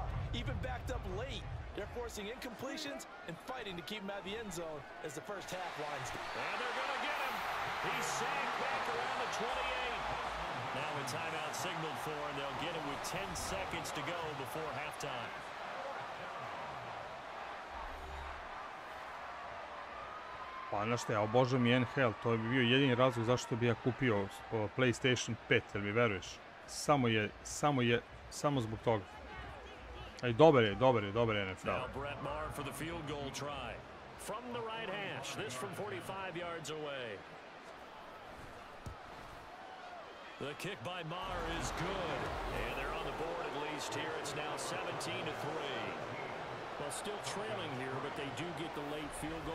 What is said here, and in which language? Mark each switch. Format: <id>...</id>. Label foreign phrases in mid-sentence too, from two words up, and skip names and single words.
<en>Even backed up late, they're forcing incompletions and fighting to keep him out of the end zone as the first half winds down. And they're going to get him. He's sacked back around the 28. Now a timeout signaled for, and they'll get him with 10 seconds to go before halftime.</en> <sr>Pa znaš šta, ja obožavam i NHL, to bi bio jedini razlog zašto bi ja kupio PlayStation 5, jel mi veruješ? Samo zbog toga. Aj, dobar je NFL.</sr> <en>Now Brett Maher for the field goal try. From the right hash, this from 45 yards away. The kick by Maher is good. And they're on the board at least here. It's now 17-3. Well, still trailing here, but they do get the late field goal.</en>